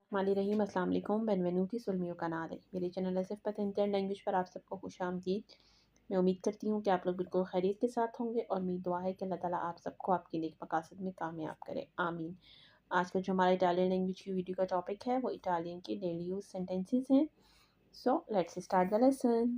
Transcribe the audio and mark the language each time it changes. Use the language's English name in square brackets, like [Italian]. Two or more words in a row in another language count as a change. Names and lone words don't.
[Italian] रहीम [Arabic] السلام عليكم [Italian] बेनवेनुti sul mio canale। [Hindi] मेरे चैनल सिर्फ पतंजल लैंग्वेज पर आप सबको खुशामदीद। मैं उम्मीद करती हूँ कि आप लोग बिल्कुल खैरियत के साथ होंगे और मेरी दुआ है कि अल्लाह ताला आप सबको आपके नेक मकासद में कामयाब करे, आमीन। आज का जो हमारा [English] Italian language [Hindi] की वीडियो का टॉपिक है वो इटालियन के [English] daily use sentences [Hindi] हैं। [English] So let's start the lesson.